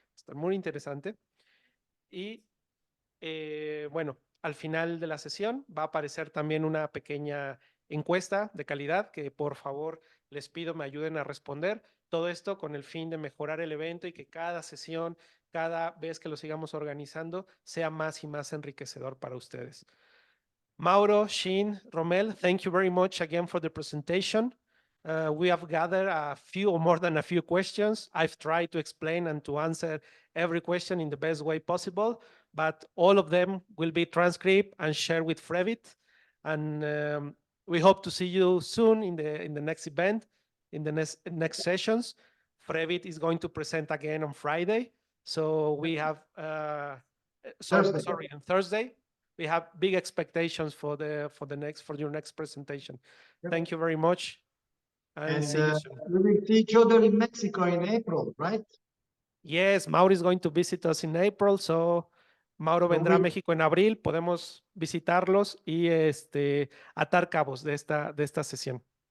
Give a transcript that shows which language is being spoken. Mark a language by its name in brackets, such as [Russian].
[Spanish] Está muy interesante. Y bueno, al final de la sesión va a aparecer también una pequeña encuesta de calidad que por favor les pido me ayuden a responder. Todo esto con el fin de mejorar el evento y que cada sesión, cada vez que lo sigamos organizando, sea más y más enriquecedor para ustedes. [English] Mauro, Shin, Romel, thank you very much again for the presentation. We have gathered a few or more than a few questions. I've tried to explain and to answer every question in the best way possible, but all of them will be transcribed and shared with Frevit. And we hope to see you soon in the next event, in the next sessions. Frevit is going to present again on Friday. So we have, sorry, on Thursday. We have big expectations for your next presentation. Yep. Thank you very much. And see you soon. We will see each other in Mexico in April, right? Yes, Mauro is going to visit us in April, so [Spanish] Mauro vendrá a México en abril, podemos visitarlos y atar cabos de esta sesión.